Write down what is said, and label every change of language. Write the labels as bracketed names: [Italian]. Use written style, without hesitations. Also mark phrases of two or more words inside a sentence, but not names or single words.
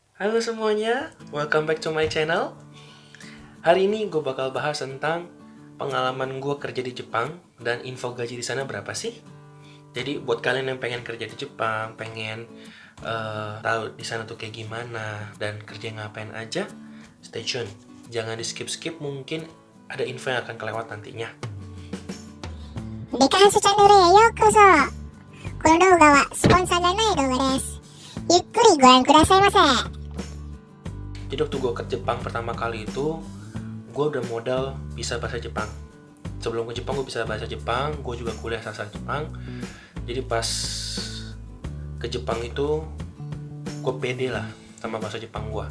[Indonesian] Halo semuanya, [English] welcome back to my channel. [Indonesian] Hari ini gue bakal bahas tentang pengalaman gue kerja di Jepang dan info gaji di sana berapa sih. Jadi buat kalian yang pengen kerja di Jepang, pengen tahu di sana tuh kayak gimana dan kerja ngapain aja, [English] stay tune. [Indonesian] Jangan di skip-skip, mungkin ada info yang akan kelewat nantinya. [Japanese] デカハシチャンネルへようこそ。この動画はスポンサーじゃない動画です。ゆっくりご覧くださいませ。 [Indonesian] Jadi waktu gue ke Jepang pertama kali itu, gue udah modal bisa bahasa Jepang. Sebelum ke Jepang gue bisa bahasa Jepang, gue juga kuliah sastra Jepang. Jadi pas ke Jepang itu, gue pede lah sama bahasa Jepang gue.